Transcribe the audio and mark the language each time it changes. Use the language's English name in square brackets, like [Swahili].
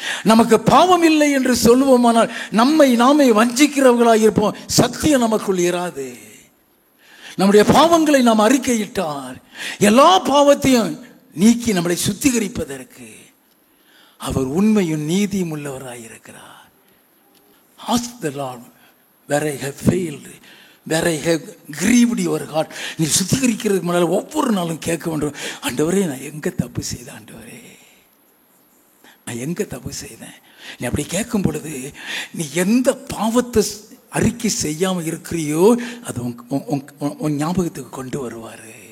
[Tamil] நமக்கு பாவம் இல்லை என்று சொல்லுவோமானால் நம்மை நாமே வஞ்சிக்கிறவர்களாக இருப்போம். சத்தியம் நமக்குள் இராது. நம்முடைய பாவங்களை நாம் அறிக்கையிட்டால் எல்லா பாவத்தையும் நீக்கி நம்மளை சுத்திகரிப்பதற்கு அவர் உண்மையும் நீதியும் உள்ளவராயிருக்கிறார். [English] Ask the Lord where I have failed, where I have grieved your heart. [Tamil] நீ சுத்திகரிக்கிறதுக்கு முன்னால் ஒவ்வொரு நாளும் கேட்க வேண்டும், ஆண்டவரே நான் எங்கே தப்பு செய்தேன், ஆண்டவரே நான் எங்கே தப்பு செய்தேன். நீ அப்படி கேட்கும் பொழுது நீ எந்த பாவத்தை அறிக்கை செய்யாமல் இருக்கிறியோ அது உன் ஞாபகத்துக்கு கொண்டு வருவார்.